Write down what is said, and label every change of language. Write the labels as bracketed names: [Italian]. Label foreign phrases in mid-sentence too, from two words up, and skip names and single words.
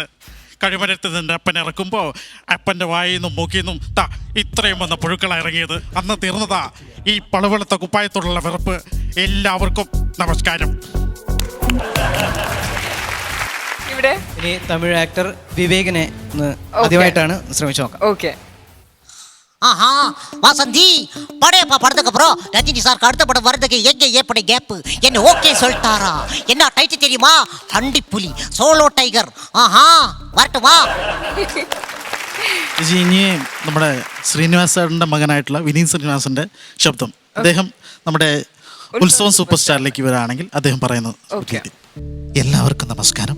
[Malayalam] കഴിമരത്ത് നിന്റെ അപ്പൻ ഇറക്കുമ്പോൾ അപ്പൻ്റെ വായിൽ നിന്നും മൂക്കിൽ നിന്നും ഇത്രയും വന്ന പുഴുക്കളാണ് ഇറങ്ങിയത്. അന്ന് തീർന്നതാ ഈ പളുവെളുത്ത കുപ്പായത്തോടുള്ള വെറുപ്പ്. എല്ലാവർക്കും നമസ്കാരം. ഇവിടെ ഇനി തമിഴ് ആക്ടർ വിവേകിനെ ഒന്ന് ആദ്യമായിട്ടാണ് ശ്രമിച്ചു നോക്കാം. ഓക്കെ. [Tamil] ஆஹா வாசந்தி படையப்பா படத்துக்கு அப்புறம் ரஜினி சார் அடுத்த படம் வர்றதுக்கு எங்க ஏற்பட கேப்பு என்ன ஓகே சொல்லிட்டாரா? என்ன டைட்டில் தெரியுமா? [Malayalam] അണ്ടിപ്പുലി [English] solo tiger. [Malayalam] ആഹാ വരട്ടെ വാ. ഇനി നമ്മുടെ ശ്രീനിവാസ് സാറിൻ്റെ മകനായിട്ടുള്ള വിനീത് ശ്രീനിവാസൻ്റെ ശബ്ദം അദ്ദേഹം നമ്മുടെ ഉത്സവം സൂപ്പർ സ്റ്റാറിലേക്ക് വരാണെങ്കിൽ അദ്ദേഹം പറയുന്നത്. എല്ലാവർക്കും നമസ്കാരം.